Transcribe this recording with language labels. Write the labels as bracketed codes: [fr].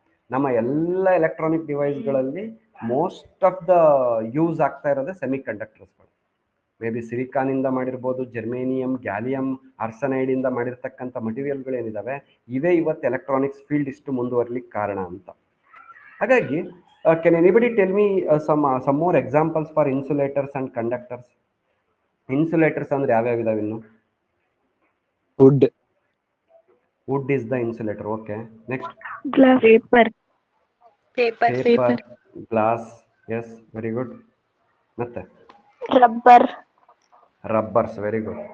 [kn] ನಮ್ಮ ಎಲ್ಲ electronic ಡಿವೈಸ್ಗಳಲ್ಲಿ [en] most of the use [kn] ಆಗ್ತಾ ಇರೋದೇ ಸೆಮಿ ಕಂಡಕ್ಟರ್ಸ್ಗಳು. [en] may be [kn] ಸಿಲಿಕಾನಿಂದ ಮಾಡಿರ್ಬೋದು, ಜರ್ಮೇನಿಯಂ, ಗ್ಯಾಲಿಯಂ ಆರ್ಸನೈಡಿಂದ ಮಾಡಿರ್ತಕ್ಕಂಥ ಮಟೀರಿಯಲ್ಗಳೇನಿದ್ದಾವೆ ಇವೇ ಇವತ್ತು ಎಲೆಕ್ಟ್ರಾನಿಕ್ಸ್ ಫೀಲ್ಡ್ ಇಷ್ಟು ಮುಂದುವರಲಿಕ್ಕೆ ಕಾರಣ ಅಂತ. ಹಾಗಾಗಿ [en] can anybody tell me some more examples for insulators and conductors? [kn] Insulators ಅಂದ್ರೆ ಯಾವ್ಯಾವ ಇದಾವೆ ಇನ್ನು? [en] Wood is the insulator. Okay, next. Glass. Paper. Glass. Yes, very good. [kn] ಮತ್ತೆ [en] Rubbers. Very good.